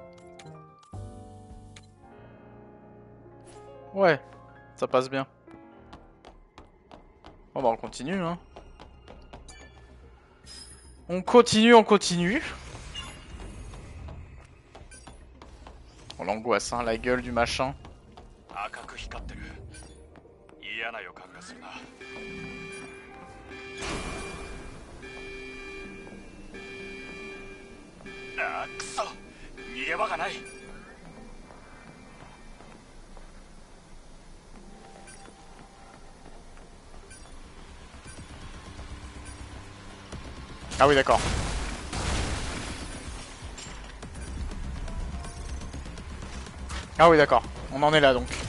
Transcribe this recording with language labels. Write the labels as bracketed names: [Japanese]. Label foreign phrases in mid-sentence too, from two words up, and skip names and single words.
[French] Ouais, ça passe bien. Bon bah on continue, hein. On continue, on continue. Oh l'angoisse, hein, la gueule du machin. [Japanese] 赤く光ってる。嫌な予感がするな。あー、くそ、逃げ場がない。 [French] Ah oui, d'accord. Ah oui, d'accord. On en est là donc.